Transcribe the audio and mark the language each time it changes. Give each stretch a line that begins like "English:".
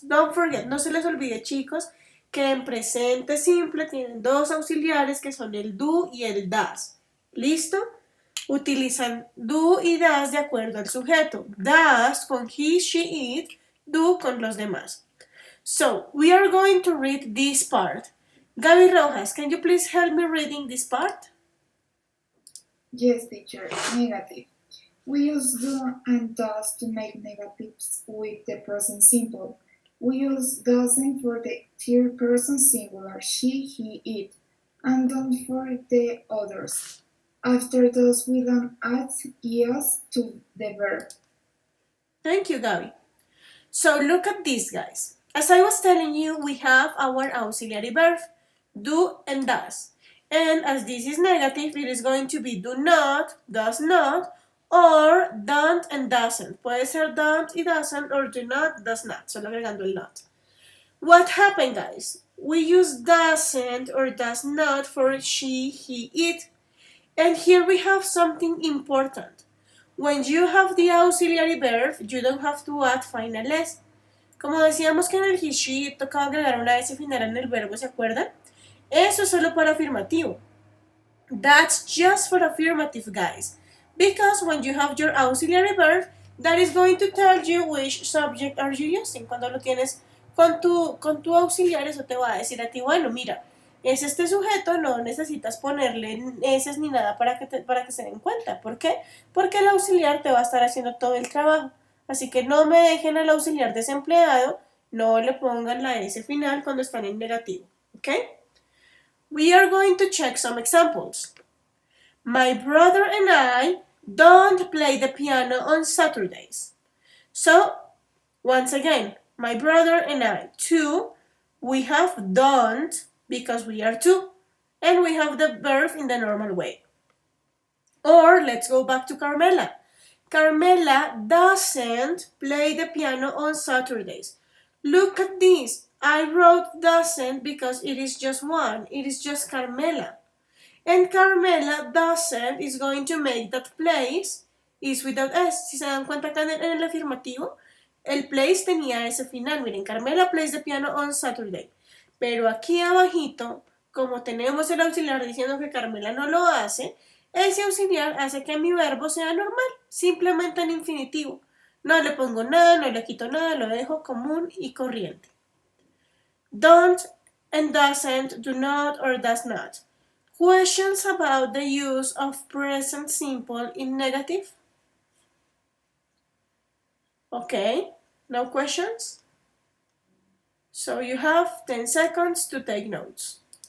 English: Don't forget,
Spanish: no se les olvide, chicos, que en presente simple tienen dos auxiliares que son el do y el das. ¿Listo? Utilizan do y das de acuerdo al sujeto. Das con he, she, it, do con los demás.
English: So, we are going to read this part. Gaby Rojas, can you please help me reading this part? Yes, teacher. Negative. We use do and does to make negatives with the present simple. We use doesn't for the third person singular, she, he, it, and don't for the others. After those, we don't add es to the verb. Thank you, Gaby. So look at this, guys. As I was telling you, we have our auxiliary verb, do and does. And as this is negative, it is going to be do not, does not, or don't and doesn't.
Spanish: Puede ser
English: don't y doesn't, or do not, does not,
Spanish: solo agregando el
English: not. What happened, guys? We use doesn't or does not for she, he, it. And here we have something important. When you have the auxiliary verb, you don't have to add final s.
Spanish: Como decíamos que en el he, she tocaba agregar una s final en el verbo, ¿se acuerdan? Eso es solo para afirmativo.
English: That's just for affirmative, guys. Because when you have your auxiliary verb, that is going to tell you which subject are you using.
Spanish: Cuando lo tienes con tu auxiliar, eso te va a decir a ti, bueno, mira, es este sujeto, no necesitas ponerle S ni nada para que se den cuenta. ¿Por qué? Porque el auxiliar te va a estar haciendo todo el trabajo. Así que no me dejen al auxiliar desempleado, no le pongan la S final cuando están en negativo. ¿Ok?
English: We are going to check some examples. My brother and I don't play the piano on Saturdays. So, once again, my brother and I. Two, we have don't because we are two. And we have the verb in the normal way. Or, let's go back to Carmela. Carmela doesn't play the piano on Saturdays. Look at this. I wrote doesn't because it is just one. It is just Carmela. And Carmela doesn't is going to make that place is without S.
Spanish: Si se dan cuenta acá en el afirmativo, el place tenía ese final. Miren,
English: Carmela plays the piano on Saturday.
Spanish: Pero aquí abajito, como tenemos el auxiliar diciendo que Carmela no lo hace, ese auxiliar hace que mi verbo sea normal, simplemente en infinitivo. No le pongo nada, no le quito nada, lo dejo común y corriente.
English: Don't and doesn't, do not or does not. Questions about the use of present simple in negative? Okay, no questions? So you have 10 seconds to take notes.